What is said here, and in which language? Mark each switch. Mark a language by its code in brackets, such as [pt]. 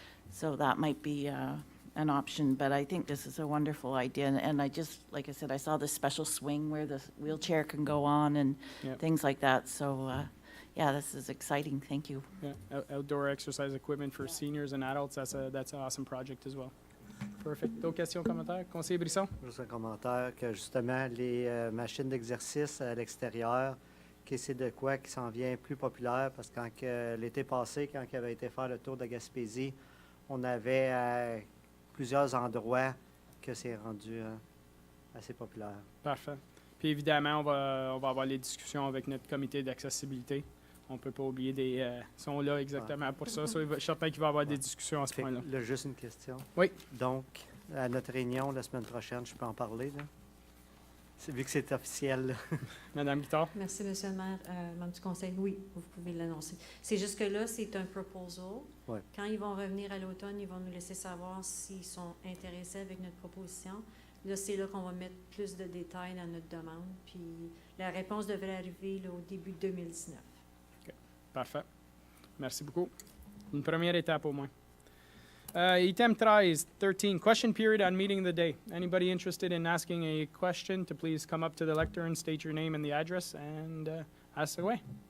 [en] So that might be an option, but I think this is a wonderful idea. And I just, like I said, I saw this special swing where the wheelchair can go on and Yep. things like that. So, yeah, this is exciting. Thank you. Yeah, outdoor exercise equipment for seniors and adults, that's an awesome project as well. Perfect. [fr] D'autres questions, commentaires? Conseiller Brisson? Juste un commentaire que justement, les machines d'exercice à l'extérieur, que c'est de quoi qui s'en vient plus populaire parce que quand l'été passé, quand il avait été faire le tour de Gaspésie, on avait à plusieurs endroits que c'est rendu assez populaire. Parfait. Puis évidemment, on va avoir les discussions avec notre comité d'accessibilité. On ne peut pas oublier ils sont là exactement pour ça. So, je suis certain qu'il va y avoir des discussions à ce Fait que point-là. là, juste une question. Oui. Donc, à notre réunion la semaine prochaine, je peux en parler, là? Vu que c'est officiel, là. Madame Guittard? Merci, Monsieur le maire. Membre du conseil, oui, vous pouvez l'annoncer. C'est juste que là, c'est un proposal. Ouais. Quand ils vont revenir à l'automne, ils vont nous laisser savoir s'ils sont intéressés avec notre proposition. Là, c'est là qu'on va mettre plus de détails dans notre demande. Puis la réponse devrait arriver là, au début de 2019. Parfait. Merci beaucoup. Une première étape au moins. [en] Item 13, question period on meeting the day. Anybody interested in asking a question to please come up to the lectern and state your name and the address and ask away.